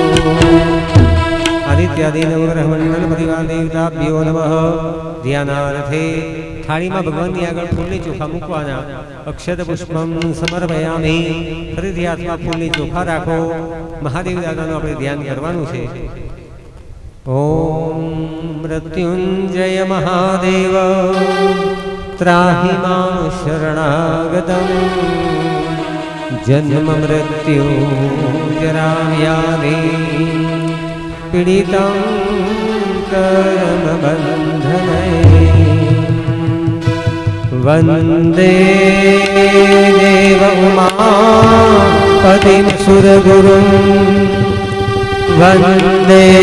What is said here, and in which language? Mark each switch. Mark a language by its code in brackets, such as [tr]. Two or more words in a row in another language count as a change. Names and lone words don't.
[sa] आदित्यादि नवग्रह मंडल परिवार देवताभ्यो नमः। [gu] ध्यानार्थे थाळीમાં ભગવાનની આગળ ફૂલની ચોખા મૂકવાના। [sa] અક્ષત પુષ્પમ સમર્પયામિ। [gu] ફરીથી હાથમાં ફૂલની ચોખા રાખો। મહાદેવ દાદાનું આપણે ધ્યાન કરવાનું છે। [sa] ઓમ મૃત્યુંજય મહાદેવ त्राहि मां शरणागतम् जन्म मृत्यु जरा व्याधि पीडितं कर्म बन्धने वन्दे देव उमापतिं सुरगुरुं वन्दे